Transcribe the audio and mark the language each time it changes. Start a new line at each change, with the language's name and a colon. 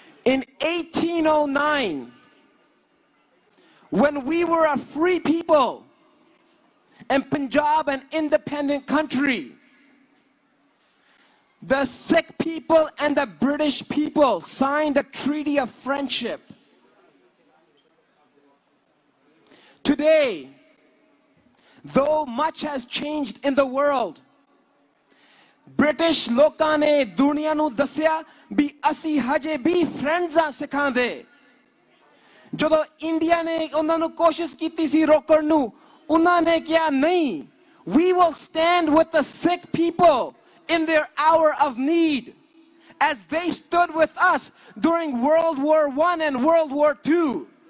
English: In 1809, when we were a free people and Punjab an independent country, the Sikh people and the British people signed a treaty of friendship. Today, though much has changed in the world, British
Punjabi: ਲੋਕਾਂ ਨੇ ਦੁਨੀਆ ਨੂੰ ਦੱਸਿਆ ਵੀ ਅਸੀਂ ਹਜੇ ਵੀ friends ਆ ਸਿੱਖਾਂ ਦੇ। ਜਦੋਂ ਇੰਡੀਆ ਨੇ ਉਹਨਾਂ ਨੂੰ ਕੋਸ਼ਿਸ਼ ਕੀਤੀ ਸੀ ਰੋਕਣ ਨੂੰ, ਉਹਨਾਂ ਨੇ ਕਿਹਾ ਨਹੀਂ,
English: we will stand with the Sikh people in their hour of need, as they stood with us during World War I and World War II.